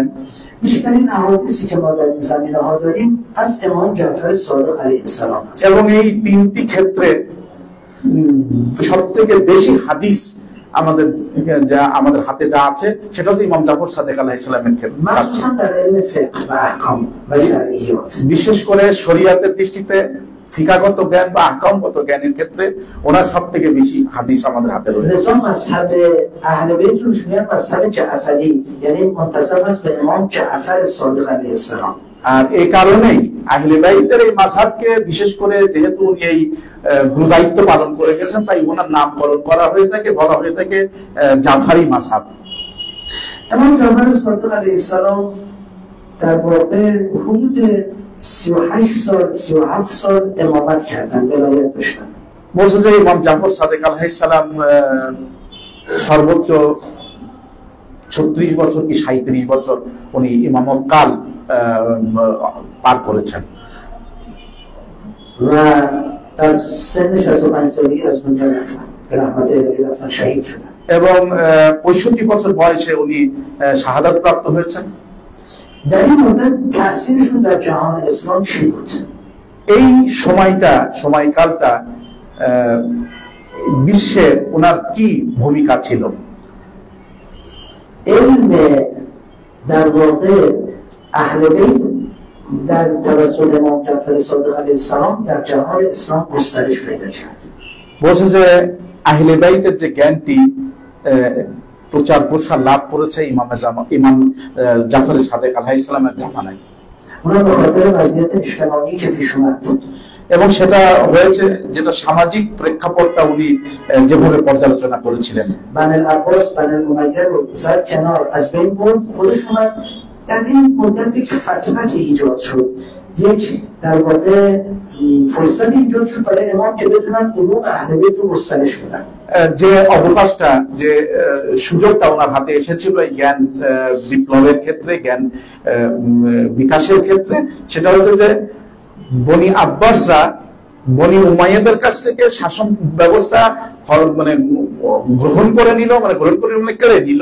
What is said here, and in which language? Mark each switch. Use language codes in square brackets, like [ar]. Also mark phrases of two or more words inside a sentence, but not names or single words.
[fa] بیشترین احادیثی که ما در این زمینه ها داریم از امام جعفر صادق [ar] علیه السلام [fa] است। [bn] এবং এই 3টি ক্ষেত্রে সবথেকে বেশি হাদিস আমাদের হাতে যা আছে সেটা হচ্ছে ইমাম জাফর সাদেক [ar] عليه السلام [bn] ক্ষেত্রে, [fa] মাখসুসান در علم فقه و احکام و شرعیات। [bn] বিশেষ করে শরীয়তের দৃষ্টিতে ফিকাহগত জ্ঞান বা আহকামগত জ্ঞানের ক্ষেত্রে ওনার সবথেকে বেশি হাদিস আমাদের হাতে রয়েছে। [fa] نظام مذهب اهل بیت رو میگن مذهب جعفری، یعنی منتسب است به امام جعفر صادق [ar] علیه السلام। [bn] আর এই কারণেই আহলে বাইতের এই মাযহাবকে বিশেষ করে যেহেতু উনি এই গুরুদায়িত্ব পালন করে গেছেন, তাই ওনার নামকরণ করা হয়ে থাকে, বলা হয়ে থাকে জাফরি মাযহাব। [fa] امام جعفر صادق [ar] علیه السلام [fa] در واقع حدود 38 سال 37 سال امامت کردن، ولایت داشتن। [bn] বলছে যে ইমাম জাফর সাদেক [ar] عليه السلام [bn] সর্বোচ্চ 36 বছর কি 37 বছর উনি ইমামত কাল পার করেছেন। [fa] و در سن 65 سالگی از دنیا رفتن، به رحمت الهی رفتن، شهید شدن। [bn] এবং 65 বছর বয়সে উনি শাহাদাত প্রাপ্ত হয়েছেন। [fa] در این مدت تأثیرشون در جهان اسلام چی بود؟ [bn] এই সময়কালটা বিশ্বে ওনার কি ভূমিকা ছিল? [fa] علم در واقع اهل بیت در توسط امام جعفر صادق [ar] علیه السلام [fa] در جهان اسلام گسترش پیدا کرد. [bn] বলছে যে আহলে বাইতের যে জ্ঞানটি প্রচার প্রসার লাভ করেছে ইমাম জাফর সাদেক [ar] عليه السلام [bn] জামানায়। [fa] اونا به خاطر وضعیت اجتماعی که پیش اومد [bn] এবং সেটা হয়েছে যেটা সামাজিক প্রেক্ষাপটটা উনি যেভাবে পর্যালোচনা করেছিলেন। [fa] بن العباس بن الامیه رو زد کنار، از بین برد، خودش اومد. در این مدت یک فتنت ایجاد شد، یک در واقع فرصت ایجاد شد برای امام که بتونن علوم اهل بیت رو گسترش بدن। [bn] যে অবকাশটা যে সুযোগটা ওনার হাতে এসেছিল এই জ্ঞান বিপ্লবের ক্ষেত্রে, জ্ঞান বিকাশের ক্ষেত্রে, সেটা হচ্ছে যে বনি আব্বাসরা বনি উমাইয়াদের কাছ থেকে শাসন ব্যবস্থা মানে গ্রহণ করে নিল, কেড়ে নিল।